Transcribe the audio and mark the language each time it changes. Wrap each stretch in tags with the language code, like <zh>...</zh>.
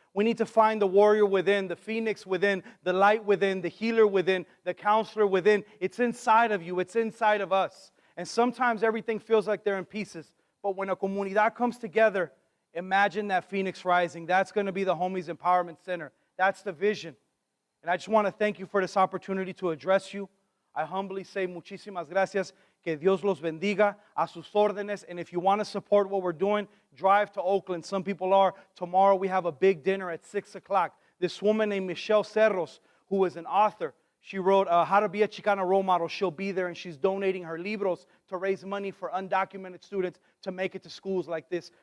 <en>We need to find the warrior within, the phoenix within, the light within, the healer within, the counselor within. It's inside of you. It's inside of us. And sometimes everything feels like they're in pieces. But when a comunidad comes together, imagine that phoenix rising. That's going to be the Homies Empowerment Center. That's the vision. And I just want to thank you for this opportunity to address you. I humbly say</en> <es>muchísimas gracias. Que Dios los bendiga, a sus órdenes.</es> <en>And if you want to support what we're doing, drive to Oakland. Some people are. Tomorrow we have a big dinner at 6 o'clock. This woman named Michelle Cerros, who is an author, she wrote How to Be a Chicana Role Model. She'll be there, and she's donating her libros to raise money for undocumented students to make it to schools like this.</en>